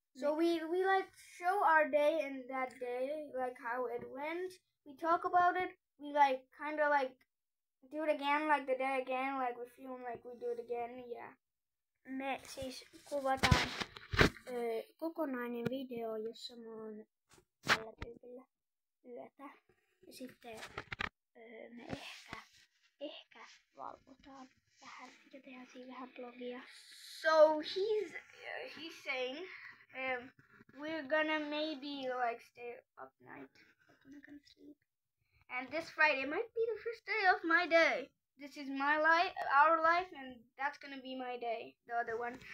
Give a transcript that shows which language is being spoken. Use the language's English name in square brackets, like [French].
[English] So we like show our day in that day, like how it went. We talk about it. We like kind of like do it again, like the day again, like we film like we do it again. Yeah. [Finnish] Me siis kuvataan kokonainen video, jossa mä oon tällä tyypillä yötä. Ja sitten me ehkä valvotaan vähän ja tehdään siinä vähän blogia. [English] So he's saying we're gonna maybe like stay up night, but we're not gonna sleep. And this Friday might be the first day of my day. This is my life, our life, and that's gonna be my day, the other one.